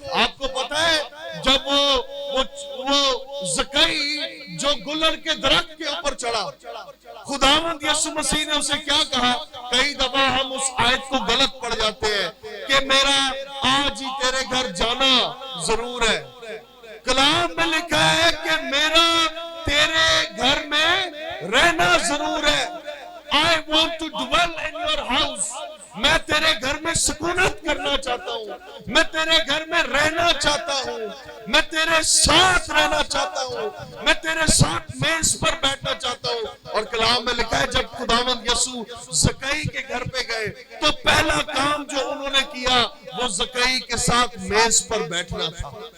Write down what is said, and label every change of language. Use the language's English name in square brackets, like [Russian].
[Urdu] آپ کو پتا ہے جب وہ زکئی جو گلر کے درخت کے اوپر چڑھا, خداوند یسوع مسیح نے اسے کیا کہا؟ کئی دفعہ ہم اس آیت کو غلط پڑھ جاتے ہیں کہ میرا آج ہی تیرے گھر جانا ضرور ہے. کلام میں لکھا ہے کہ میرا تیرے گھر میں رہنا ضرور ہے. [English] I want to dwell in your house. [Urdu] میں تیرے گھر میں سکونت کرنا چاہتا ہوں, میں تیرے گھر میں رہنا چاہتا ہوں, میں تیرے ساتھ رہنا چاہتا ہوں, میں تیرے ساتھ میز پر بیٹھنا چاہتا ہوں. اور کلام میں لکھا ہے جب خداوند یسوع زکئی کے گھر پہ گئے تو پہلا کام جو انہوں نے کیا وہ زکئی کے ساتھ میز پر بیٹھنا تھا.